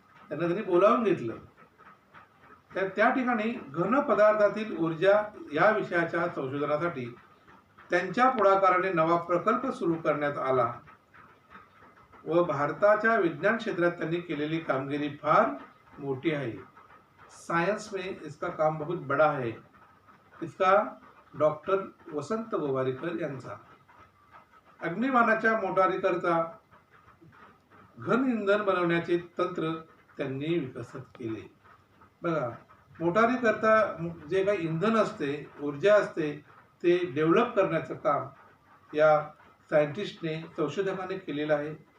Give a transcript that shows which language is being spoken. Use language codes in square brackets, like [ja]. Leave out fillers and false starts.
[mr] त्यांनी बोलावून घेतलं. त्या ठिकाणी घन पदार्थातील ऊर्जा या विषयाच्या संशोधनासाठी त्यांच्या पुढाकाराने नवा प्रकल्प सुरू करण्यात आला व भारताच्या विज्ञान क्षेत्रात त्यांनी केलेली कामगिरी फार मोठी आहे. [hi] सायंस में इसका काम बहुत बड़ा है. इसका [mr] डॉक्टर वसंत गोवारीकर यांचा. अग्निबाणाच्या मोटारीकरता घन इंधन बनवण्याचे तंत्र त्यांनी विकसित केले. बघा, मोटारीकरता जे काही इंधन असते, ऊर्जा असते, ते डेव्हलप करण्याचं काम या सायंटिस्टने, संशोधकाने केलेलं आहे.